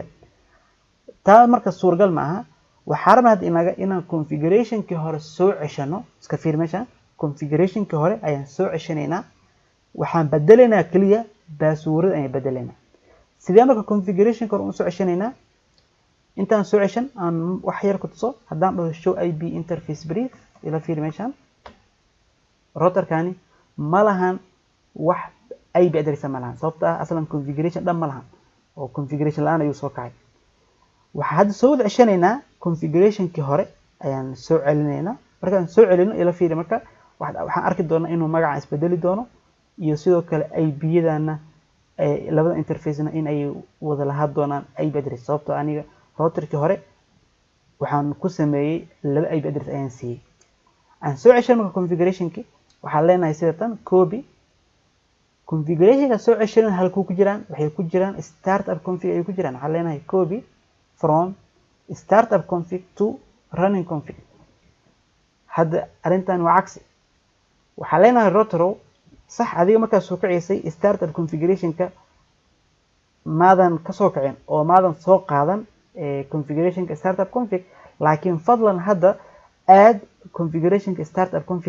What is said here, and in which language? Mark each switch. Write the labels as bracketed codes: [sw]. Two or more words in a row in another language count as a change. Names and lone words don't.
[so] taa marka suuragal ma aha waxaa rabnaa inaga inaan configurationki hore soo ceshano iska fiir meesha configurationki hore ayaan soo ceshanaynaa waxaan bedelaynaa kaliya password ayaan bedelaynaa sidee marka configuration kor u soo ceshanaynaa intaan soo ceshan aan wax yar ku tuso hadaan dhaho [en] show IP interface brief [so] ila fiir meeshan routerkani ma lahan wax [en] IP address [so] ma lahan sababta aslan configuration dhan ma lahan oo configuration laan ayuu soo kacay waxa hadda soo wada ceshanaynaa configurationki hore ayaan soo celinaynaa markaan soo celino ila fiir marka waxaan arki doonaa inuu magaca isbedeli doono iyo sidoo kale IP-yadana labada interface-na in ay wada lahaan doonaan [en] IP address [so] sababtoo aniga routerki hore waxaan ku sameeyay laba IP address ayaan siiyay aan soo ceshan marka configurationki waxaan leenahay sidatan copy configurationka soo ceshan halku ku jiraan waxay ku jiraan [en] startup config [so] ay ku jiraan waxaan leenahay [en] copy from startup config to running config [so] hadda arintan waa cagsi waxaan leenahay router صح adiga marka soo kacisay startup configurationka maadan ka soo kacin oo maadan soo qaadan configurationka [en] startup config [so] laakiin fadlan hadda add configurationka [en] startup config